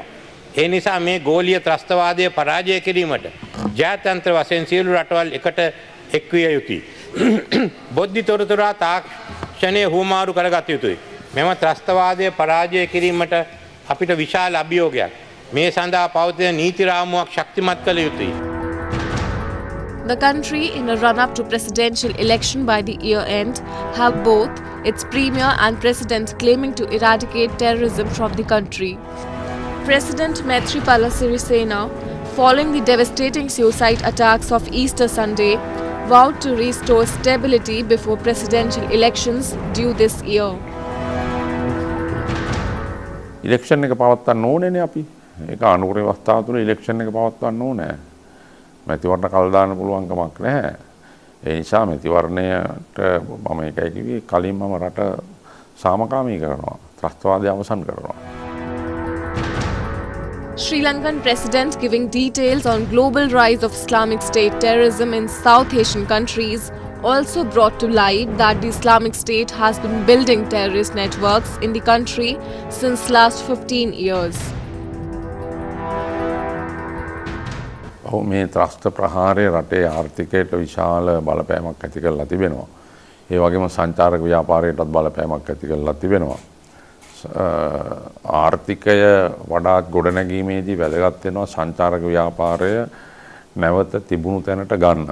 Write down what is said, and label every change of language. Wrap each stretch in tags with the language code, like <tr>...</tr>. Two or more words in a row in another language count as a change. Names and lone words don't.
<si>ඒ නිසා මේ ගෝලීය ත්‍රස්තවාදය පරාජය කිරීමට ජාත්‍යන්තර වශයෙන් සියලු රටවල් එකට එක්විය යුතුයි. බොද්ධි තොරතුරා තාක්ෂණය හුවමාරු කරගත යුතුයි. මෙම ත්‍රස්තවාදය පරාජය කිරීමට අපිට විශාල අභියෝගයක්. මේ සඳහා පවතින නීති රාමුවක් ශක්තිමත් කළ යුතුයි.</si> <en>The country, in a run-up to presidential election by the year end, have both its premier and president claiming to eradicate terrorism from the country. President Maithripala Sirisena, following the devastating suicide attacks of Easter Sunday, vowed to restore stability before presidential elections due this year.</en> <si>ඉලෙක්ෂන් එක පවත්වන්න ඕනේනේ අපි. ඒක අනුකූල අවස්ථාව තුල ඉලෙක්ෂන් එක පවත්වන්න ඕනේ. මැතිවරණ කල් දාන්න පුළුවන් කමක් නැහැ. ඒ නිසා මැතිවරණයට මම ඒකයි කිව්වේ කලින් මම රට සාමකාමී කරනවා. ත්‍රස්තවාදය අවසන් කරනවා.</si> <en>Sri Lankan president giving details on global rise of Islamic State terrorism in South Asian countries also brought to light that the Islamic State has been building terrorist networks in the country since last 15 years.</en> <si>මේ ත්‍රස්ත ප්‍රහාරය රටේ ආර්ථිකයට විශාල බලපෑමක් ඇති කරලා තිබෙනවා. ඒ වගේම සංචාරක ව්‍යාපාරයටත් බලපෑමක් ඇති කරලා තිබෙනවා. ආර්ථිකය වඩාත් ගොඩනැගීමේදී වැදගත් වෙනවා සංචාරක ව්‍යාපාරය නැවත තිබුණු තැනට ගන්න.</si>